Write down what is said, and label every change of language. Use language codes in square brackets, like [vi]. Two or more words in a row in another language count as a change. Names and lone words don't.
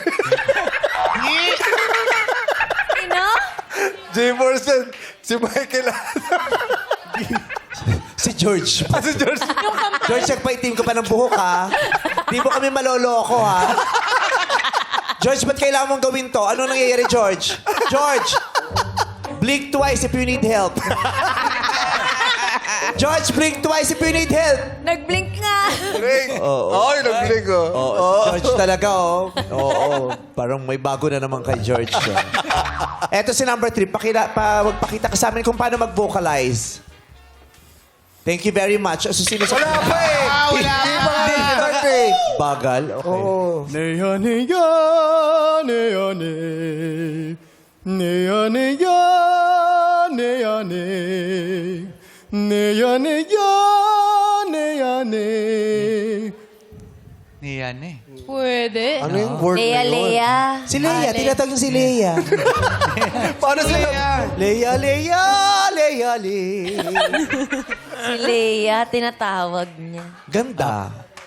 [tl] Sino? G-Force yan. Si Michael. Si George. Si George. George, nagpaitim ka pa ng buhok, ha? Di mo kami maloloko, ha? George, ba't kailangan mong gawin to? Ano nangyayari, George? George! [en] Blink twice if you need help. George, blink twice if you need help. [tl] Nag-blink nga. Blink. Oo, nag-blink, George talaga, oh. Oo, parang may bago na naman kay George. Eto si number 3. Magpakita ka sa amin kung paano mag-vocalize. [en] Thank you very much. So, [tl] sino sa... Wala pa eh. Hindi pa nga nag-start eh. Bagal? Okay. Oo. [ko] 내야 내야 내야 내 내야 내야 내야 내 내야 내야 내야 내 [tl] Niyan eh. Pwede. Ano yung word Lea, na yun? Lea. Si Leia, tinatawag yung si Leia. Paano sila? Leia, Leia, Leia, Leia. Si Lea, tinatawag niya. Ganda.